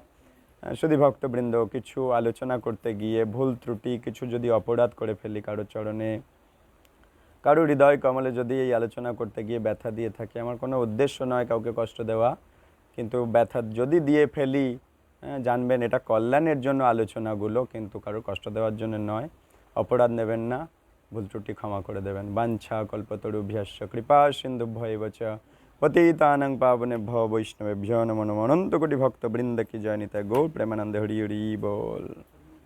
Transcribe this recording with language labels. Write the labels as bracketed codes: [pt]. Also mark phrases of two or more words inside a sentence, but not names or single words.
[bn] শুধু ভক্তবৃন্দ, কিছু আলোচনা করতে গিয়ে ভুল ত্রুটি, কিছু যদি অপরাধ করে ফেলি কারো চরণে, কারো হৃদয় কমলে যদি এই আলোচনা করতে গিয়ে ব্যথা দিয়ে থাকি, আমার কোনো উদ্দেশ্য নয় কাউকে কষ্ট দেওয়া, কিন্তু ব্যথা যদি দিয়ে ফেলি জানবেন এটা কল্যাণের জন্য আলোচনাগুলো, কিন্তু কারো কষ্ট দেওয়ার জন্য নয়। অপরাধ নেবেন না, ভুল ত্রুটি ক্ষমা করে দেবেন। [sa] বাঞ্ছা কল্পতরুভ্যশ্চ কৃপা সিন্ধুভ্যৈব চ পতিতানাং পাবনেভ্যো বৈষ্ণবেভ্যো নমো নমো। [bn] অনন্ত কোটি ভক্ত বৃন্দ কি জয়। নিতাই গৌর প্রেমানন্দে হরি হরি বল।